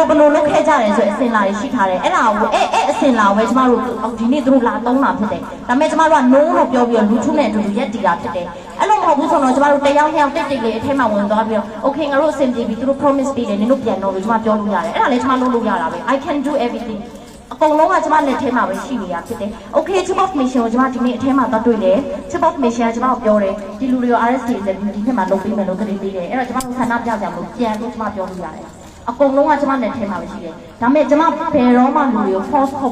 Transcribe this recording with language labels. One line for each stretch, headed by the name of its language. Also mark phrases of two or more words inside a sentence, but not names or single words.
Burmese: လုပ်ခဲ့ကြတယ်ဆိုအစင်လာတွေရှိထားတယ်အဲ့ဒါကိုအဲ့အစင်လာကိုပဲကျမတို့ဒီနေ့သူတို့လာသုံးတာဖြစ်တယ်ဒါပေမဲ့ကျမတို့က no လို့ပြောပြီးတော့လူထုနဲ့အတူတူရက်တည်တာဖြစ်တယ်အဲ့လိုမဟုတ်ဘူးဆိုတော့ကျမတို့တရားလျောက်တိတ်လေးအထက်မှာဝင်သွားပြီးတော့ okay ငါတို့အဆင်ပြေပြီသူတို့ promise ပေးတယ်နင်တို့ပြန်တော့လို့ကျမ ပြောလို့ရတယ်အဲ့ဒါလည်းကျမလုပ်လို့ရတာပဲ
English: I can do everything
Burmese: အကုန်လုံးကကျမလက်ထဲမှာပဲရှိနေတာဖြစ်တယ်။
English: Okay Chief of Mission
Burmese: ကိုကျမဒီနေ့အထဲမှာသွားတွေ့တယ်။
English: Chief of Mission
Burmese: ကကျမကိုပြောတယ်ဒီလူတွေကို RST နဲ့ဒီနှစ် မှာလုပ်ပေးမယ်လို့ကတိပေးတယ်။အဲ့တော့ကျမတို့ဆန္ဒပြကြလို့ပြန်လို့ကျမပြောလို့ရတယ်။အကုန်လုံးကကျမလက်ထဲမှာပဲရှိတယ်။ဒါပေမဲ့ကျမဘယ်တော့မှလူတွေကို force ထုတ်